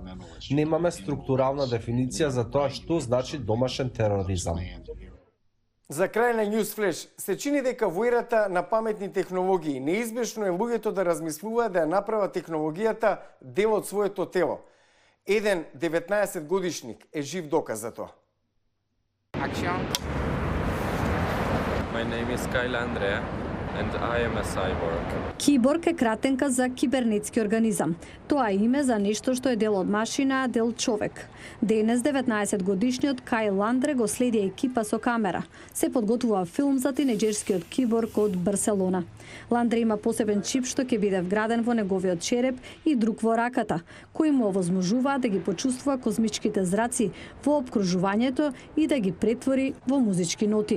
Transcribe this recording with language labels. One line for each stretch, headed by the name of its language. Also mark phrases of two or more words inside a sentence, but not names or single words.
Macedonian: Немаме структурална дефиниција за тоа што значи домашен тероризам. За крај на Newsflash, се чини дека во ерата на паметни технологии неизбежно е луѓето да размислуваат да ја направат технологијата дел од своето тело. Еден 19 годишник е жив доказ за тоа.
English: Action. My name is Kyle Andre and I am a cyborg.
Macedonian: Киборг е кратенка за кибернетски организам. Тоа е име за нешто што е дел од машина, а дел човек. Денес 19 годишниот Кайл Андре го следи екипа со камера. Се подготвува филм за тинеџерскиот киборг од Барселона. Ландре има посебен чип што ќе биде вграден во неговиот череп и друг во раката, кои му овозможуваат да ги почувствува космичките зраци во опкружувањето и да ги претвори во музички ноти.